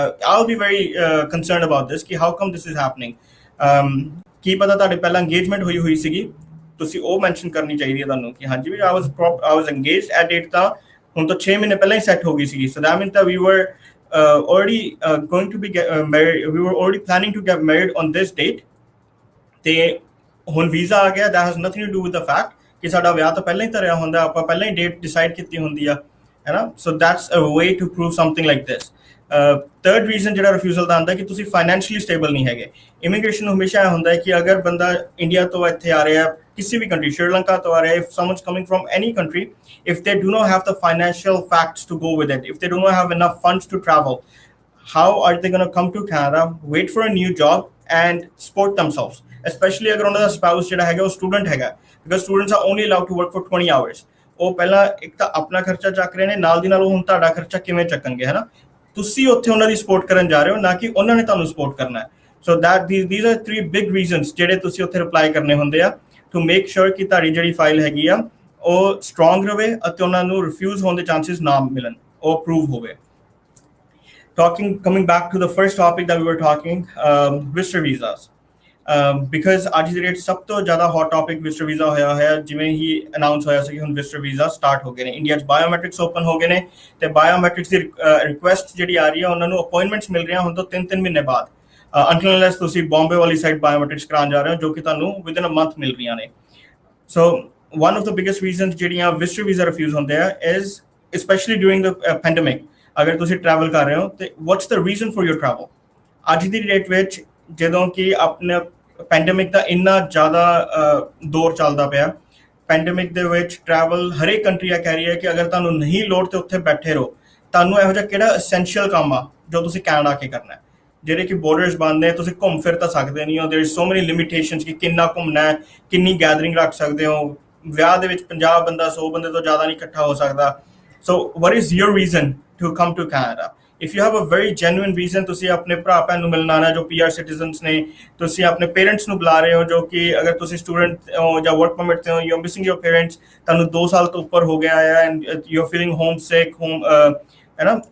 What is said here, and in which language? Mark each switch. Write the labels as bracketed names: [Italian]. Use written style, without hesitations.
[English] I'll be very concerned about this ਕਿ how come this is happening. [Punjabi] ਕੀ ਪਤਾ ਤੁਹਾਡੇ ਪਹਿਲਾਂ engagement ਹੋਈ ਸੀਗੀ, ਤੁਸੀਂ ਉਹ ਮੈਂਸ਼ਨ ਕਰਨੀ ਚਾਹੀਦੀ ਹੈ ਤੁਹਾਨੂੰ ਕਿ ਹਾਂਜੀ ਵੀ [English] I was engaged at date, [Punjabi] ਤਾਂ ਹੁਣ ਤਾਂ 6 ਮਹੀਨੇ ਪਹਿਲਾਂ ਹੀ ਸੈੱਟ ਹੋ ਗਈ ਸੀਗੀ। [English] So that means that we were already going to be married, we were already planning to get married on this date, [Punjabi] ਤੇ ਹੁਣ ਵੀਜ਼ਾ ਆ ਗਿਆ। [English] that has nothing to do with the fact [Punjabi] ਕਿ ਸਾਡਾ ਵਿਆਹ ਤਾਂ ਪਹਿਲਾਂ ਹੀ ਧਰਿਆ ਹੁੰਦਾ, ਆਪਾਂ ਪਹਿਲਾਂ ਹੀ ਡੇਟ ਡਿਸਾਈਡ ਕੀਤੀ ਹੁੰਦੀ ਆ, ਹੈ ਨਾ। [English] So that's a way to prove something like this. [Punjabi] Third reason ਜਿਹੜਾ ਰਿਫਿਊਜ਼ਲ ਦਾ ਆਉਂਦਾ ਕਿ ਤੁਸੀਂ ਫਾਈਨੈਂਸ਼ੀਅਲੀ ਸਟੇਬਲ ਨਹੀਂ ਹੈਗੇ। ਇਮੀਗ੍ਰੇਸ਼ਨ ਨੂੰ ਹਮੇਸ਼ਾ ਇਹ ਹੁੰਦਾ ਹੈ ਕਿ ਅਗਰ ਬੰਦਾ ਇੰਡੀਆ ਤੋਂ ਇੱਥੇ ਆ ਰਿਹਾ, [English] ਕਿਸੇ ਵੀ ਕੰਟਰੀ, ਸ਼੍ਰੀਲੰਕਾ ਤੋਂ ਆ ਰਿਹਾ, if someone's coming from any country, if they do not have the financial facts to go with it, if they do not have enough funds to travel, how are they going to come to Canada, wait for a new job and support themselves, especially [Punjabi] ਅਗਰ ਉਹਨਾਂ ਦਾ spouse ਜਿਹੜਾ ਹੈਗਾ ਉਹ student ਹੈਗਾ, [English] because students are only allowed to work for 20 hours। [Punjabi] ਉਹ ਪਹਿਲਾਂ ਇੱਕ ਤਾਂ ਆਪਣਾ ਖਰਚਾ ਚੱਕ ਰਹੇ ਨੇ, ਨਾਲ ਦੀ ਨਾਲ ਉਹ ਹੁਣ ਤੁਹਾਡਾ ਖਰਚਾ ਕਿਵੇਂ ਚੱਕਣਗੇ, ਹੈ ਨਾ। ਤੁਸੀਂ ਉੱਥੇ ਉਹਨਾਂ ਦੀ ਸਪੋਰਟ ਕਰਨ ਜਾ ਰਹੇ ਹੋ, ਨਾ ਕਿ ਉਹਨਾਂ ਨੇ ਤੁਹਾਨੂੰ ਸਪੋਰਟ ਕਰਨਾ ਹੈ। ਸੋ [English] these are 3 big reasons [Punjabi] ਜਿਹੜੇ ਤੁਸੀਂ ਉੱਥੇ ਰਿਪਲਾਈ ਕਰਨੇ ਹੁੰਦੇ ਆ [English] to make sure [Punjabi] ਕਿ ਤੁਹਾਡੀ ਜਿਹੜੀ ਫਾਈਲ ਹੈਗੀ ਆ ਉਹ ਸਟਰੋਂਗ ਰਵੇ ਅਤੇ ਉਹਨਾਂ ਨੂੰ ਰਿਫਿਊਜ਼ ਹੋਣ ਦੇ ਚਾਂਸਸ ਨਾ ਮਿਲਣ, ਉਹ ਅਪਰੂਵ ਹੋਵੇ। [English] Coming back to the first topic that we were talking, visitor visas, because [Punjabi] ਅੱਜ ਦੀ ਡੇਟ ਸਭ ਤੋਂ ਜ਼ਿਆਦਾ ਹੌਟ ਟੌਪਿਕ ਵਿਜ਼ਟਰ ਵੀਜ਼ਾ ਹੋਇਆ ਹੈ। ਜਿਵੇਂ ਹੀ ਅਨਾਊਂਸ ਹੋਇਆ ਸੀ ਕਿ ਹੁਣ ਵਿਜ਼ਟਰ ਵੀਜ਼ਾ ਸਟਾਰਟ ਹੋ ਗਏ ਨੇ, ਇੰਡੀਆ 'ਚ ਬਾਇਓਮੈਟ੍ਰਿਕਸ ਓਪਨ ਹੋ ਗਏ ਨੇ, ਤੇ ਬਾਇਓਮੈਟ੍ਰਿਕਸ ਦੀ ਰਿਕੁਐਸਟ ਜਿਹੜੀ ਆ ਰਹੀ ਹੈ ਉਹਨਾਂ ਨੂੰ ਅਪਾਇੰਟਮੈਂਟਸ ਮਿਲ ਰਹੀਆਂ ਹੁਣ ਤੋਂ 3 ਮਹੀਨੇ ਬਾਅਦ, [English] until unless [Punjabi] ਤੁਸੀਂ ਬੰਬੇ ਵਾਲੀ ਸਾਈਡ ਬਾਇਓਮੈਟ੍ਰਿਕਸ ਕਰਾਉਣ ਜਾ ਰਹੇ ਹੋ, ਜੋ ਕਿ ਤੁਹਾਨੂੰ [English] within a month [Punjabi] ਮਿਲ ਰਹੀਆਂ ਨੇ। [English] so one of the biggest reasons [Punjabi] ਜਿਹੜੀਆਂ ਵਿਜ਼ਟਰ ਵੀਜ਼ਾ ਰਿਫਿਊਜ਼ ਹੁੰਦੇ ਆ [English] is especially during the pandemic। [Punjabi] ਅਗਰ ਤੁਸੀਂ ਟਰੈਵਲ ਕਰ ਰਹੇ ਹੋ ਤੇ [English] what's the reason for your travel? [Punjabi] ਅੱਜ ਦੀ ਡੇਟ ਵਿੱਚ ਜਦੋਂ ਕਿ ਆਪਣੇ ਪੈਂਡੇਮਿਕ ਦਾ ਇੰਨਾ ਜ਼ਿਆਦਾ ਦੌਰ ਚੱਲਦਾ ਪਿਆ, ਪੈਂਡੇਮਿਕ ਦੇ ਵਿੱਚ ਟਰੈਵਲ ਹਰੇਕ ਕੰਟਰੀ ਆ ਕਹਿ ਰਹੀ ਹੈ ਕਿ ਅਗਰ ਤੁਹਾਨੂੰ ਨਹੀਂ ਲੋੜ ਤੇ ਉੱਥੇ ਬੈਠੇ ਰਹੋ, ਤੁਹਾਨੂੰ ਇਹੋ ਜਿਹਾ ਕਿਹੜਾ ਐਸੈਂਸ਼ੀਅਲ ਕੰਮ ਆ ਜੋ ਤੁਸੀਂ ਕੈਨੇਡਾ ਆ ਕੇ ਕਰਨਾ ਹੈ, ਜਿਹੜੇ ਕਿ ਬੋਰਡਰਸ ਬੰਦ ਨੇ, ਤੁਸੀਂ ਘੁੰਮ ਫਿਰ ਤਾਂ ਸਕਦੇ ਨਹੀਂ ਹੋ, [English] there is so many limitations [Punjabi] ਕਿ ਕਿੰਨਾ ਘੁੰਮਣਾ ਹੈ, ਕਿੰਨੀ ਗੈਦਰਿੰਗ ਰੱਖ ਸਕਦੇ ਹੋ। ਵਿਆਹ ਦੇ ਵਿੱਚ 50 ਬੰਦਾ 100 ਬੰਦੇ ਤੋਂ ਜ਼ਿਆਦਾ ਨਹੀਂ ਇਕੱਠਾ ਹੋ ਸਕਦਾ। [English] So what is your reason to come to Canada? If you have a very genuine reason, [Punjabi] ਤੁਸੀਂ ਆਪਣੇ ਭਰਾ ਭੈਣ ਨੂੰ ਮਿਲਣ ਆਉਣਾ ਜੋ PR ਸਿਟੀਜ਼ਨਸ ਨੇ, ਤੁਸੀਂ ਆਪਣੇ ਪੇਰੈਂਟਸ ਨੂੰ ਬੁਲਾ ਰਹੇ ਹੋ ਜੋ ਕਿ ਅਗਰ ਤੁਸੀਂ ਸਟੂਡੈਂਟ ਹੋ ਜਾਂ ਵਰਕ ਪਰਮਿਟ ਤੇ ਹੋ, [English] you are missing your parents, [Punjabi] ਤੁਹਾਨੂੰ 2 ਸਾਲ ਤੋਂ ਉੱਪਰ ਹੋ ਗਿਆ ਹੈ [English] and you are feeling homesick, [Punjabi] ਹੈ ਨਾ।